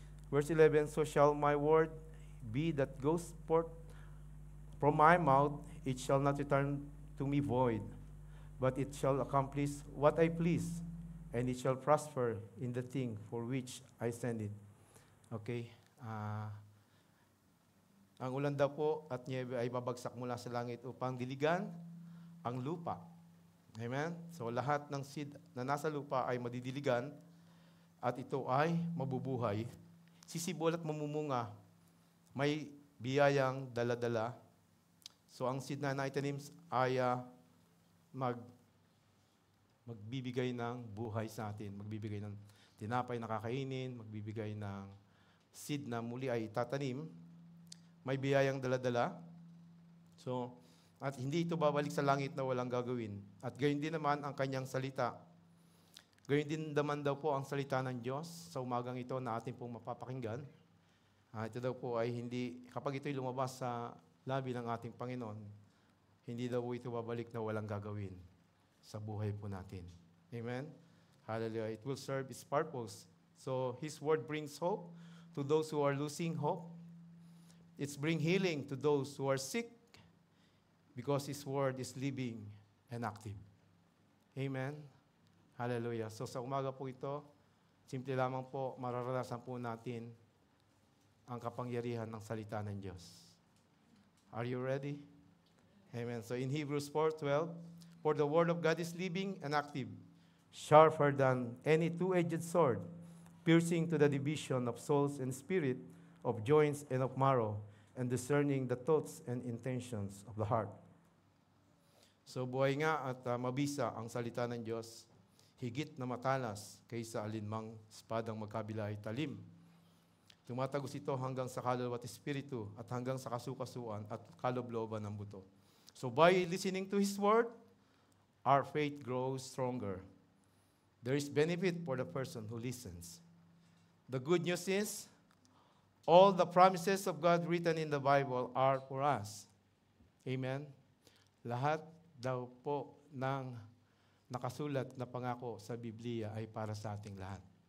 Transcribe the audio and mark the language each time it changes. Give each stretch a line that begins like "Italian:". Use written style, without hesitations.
English: Verse 11, so shall my word be that goes forth from my mouth, it shall not return to me void, but it shall accomplish what I please, and it shall prosper in the thing for which I send it. Okay?
Filipino: Ang ulan daw po at niebe ay babagsak mula sa langit upang diligan ang lupa. Amen? So lahat ng seed na nasa lupa ay madidiligan at ito ay mabubuhay. Sisibol at mamumunga. May biyayang dala-dala. So ang seed na naitanim ay magbibigay ng buhay sa atin. Magbibigay ng tinapay na kakainin, magbibigay ng seed na muli ay itatanim. May biyayang dala-dala. So, at hindi ito babalik sa langit na walang gagawin. At gayon din naman ang kanyang salita. Gayon din naman daw po ang salita ng Diyos sa umagang ito na atin pong mapapakinggan. Ito daw po ay hindi, kapag ito'y lumabas sa labi ng ating Panginoon, hindi daw po ito babalik na walang gagawin sa buhay po natin. Amen? Hallelujah.
English: It will serve its purpose. So, His word brings hope to those who are losing hope. It's bring healing to those who are sick because His word is living and active. Amen? Hallelujah.
Filipino: So sa umaga po ito, simple lamang po, mararanasan po natin ang kapangyarihan ng salita ng Diyos.
English: Are you ready? Amen. So in Hebrews 4:12, for the word of God is living and active, sharper than any two-edged sword, piercing to the division of souls and spirit, of joints and of marrow, and discerning the thoughts and intentions of the heart.
Filipino: So buhay nga at mabisa ang salita ng Diyos, higit na matalas kaysa alinmang espadang magkabila ay talim. Tumatagos ito hanggang sa kaluluwa at espiritu at hanggang sa kasukasuan at kaloob-looban ng buto.
English: So by listening to His word, our faith grows stronger. There is benefit for the person who listens. The good news is, all the promises of God written in the Bible are for us. Amen?
Filipino: Lahat daw po ng nakasulat na pangako sa Biblia ay para sa ating lahat.